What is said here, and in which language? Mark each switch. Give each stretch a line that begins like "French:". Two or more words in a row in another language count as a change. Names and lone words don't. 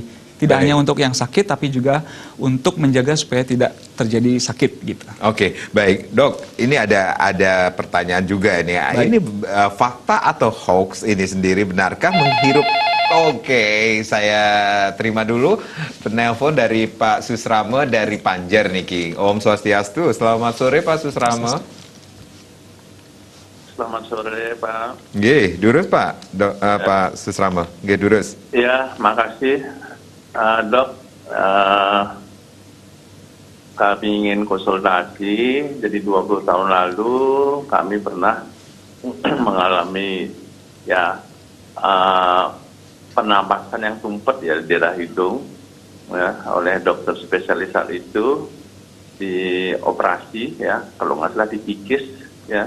Indonesian: Tidak hanya untuk yang sakit, tapi juga untuk menjaga supaya tidak terjadi sakit gitu. Oke, baik dok. Ini ada pertanyaan juga ini. Ini fakta atau hoax ini sendiri, benarkah menghirup? Oke, saya terima dulu penelpon dari Pak Susrama dari Panjer niki.
Balinese: Om Swastiastu.
Indonesian: Selamat sore Pak Susrama. Selamat sore Pak.
Balinese: Nggih, durus Pak. Pak Susrama. Nggih, durus.
Indonesian: Ya, makasih. Dok, kami ingin konsultasi. Jadi 20 tahun lalu kami pernah mengalami penampasan yang tumpet ya di daerah hidung ya, oleh dokter spesialis hal itu, dioperasi ya, kalau nggak salah dikikis ya.